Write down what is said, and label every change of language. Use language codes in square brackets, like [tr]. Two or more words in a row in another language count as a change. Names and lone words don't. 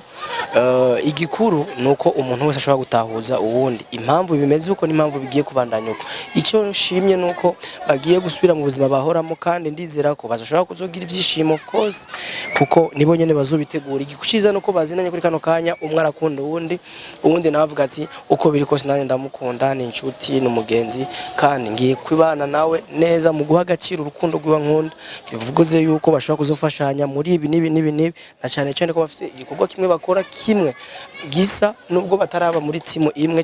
[rn] igikuru nuko umuntu wese ashobora gutahuza uwundi impamvu bimeze uko n'impamvu bigiye kubandanya uko icyo nshimye nuko bagiye gusubira mu buzima bahoramo kandi ndizera ko bazashobora kuzogira ibyishimo [en] of course [rn] kuko nibo nyene bazobitegura igikuciza nuko bazinanye kuri kano kanya umwe arakunda uwundi nawe avuga ati uko biri kose nanjye ndamukunda ni inshuti n'umugenzi kandi ngiye kwibana nawe neza mu guha agaciro urukundo rw'iwa nkunda bivuze yuko bashobora kuzofashanya muri ibi nibi na cyane ko bafite igikorwa kimwe bakora kimwe gisa nubwo bataraba muri timu imwe